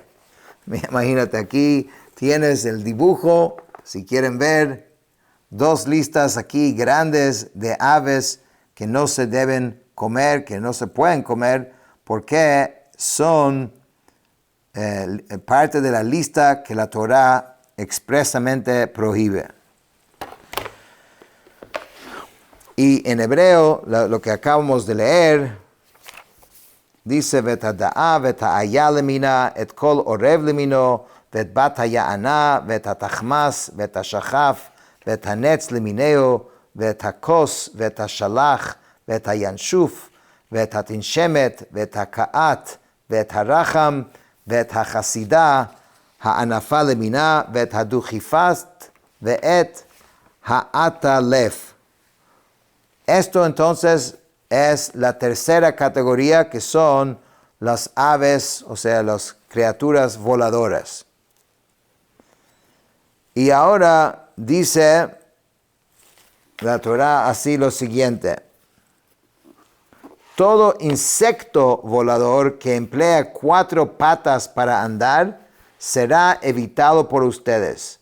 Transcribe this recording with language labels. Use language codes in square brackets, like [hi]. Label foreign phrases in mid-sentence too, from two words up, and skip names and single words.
[es] Imagínate, aquí tienes el dibujo, si quieren ver, dos listas aquí grandes de aves que no se deben comer, que no se pueden comer, porque son parte de la lista que la Torah expresamente prohíbe. Y en hebreo, lo que acabamos de leer, dice: [he] ותדעה ותעיה למינה את כל עורב למינו ואת בת היענה ואת התחמס ואת השחף ואת הנץ למינהו ואת הכוס ואת השלח ואת הינשוף ואת התנשמת ואת הקעת ואת הרחם ואת החסידה הענפה למינה ואת הדוכיפת ואת העטלף. [es] Esto entonces es la tercera categoría, que son las aves, o sea, las criaturas voladoras. Y ahora dice la Torá así lo siguiente: todo insecto volador que emplea 4 patas para andar será evitado por ustedes.